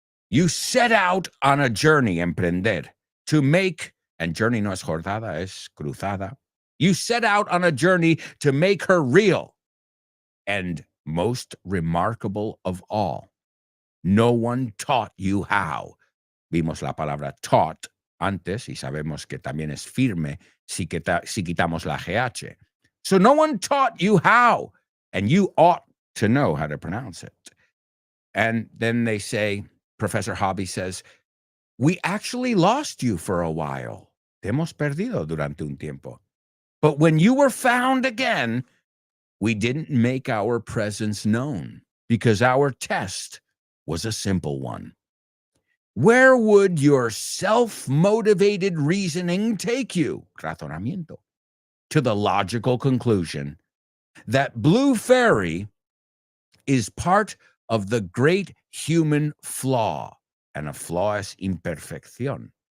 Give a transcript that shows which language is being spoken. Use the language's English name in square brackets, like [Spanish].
[English] You set out on a journey, emprender, to make, and journey [Spanish] no es jornada, es cruzada. [English] You set out on a journey to make her real. And most remarkable of all, no one taught you how. [Spanish] Vimos la palabra taught antes y sabemos que también es firme si quitamos la GH. [English] So no one taught you how, and you ought to know how to pronounce it. And then they say, Professor Hobby says, we actually lost you for a while. [Spanish] Te hemos perdido durante un tiempo. [English] But when you were found again, we didn't make our presence known because our test was a simple one. Where would your self-motivated reasoning take you? Razonamiento. To the logical conclusion that Blue Fairy is part of the great human flaw, and a flaw [Spanish] es imperfección.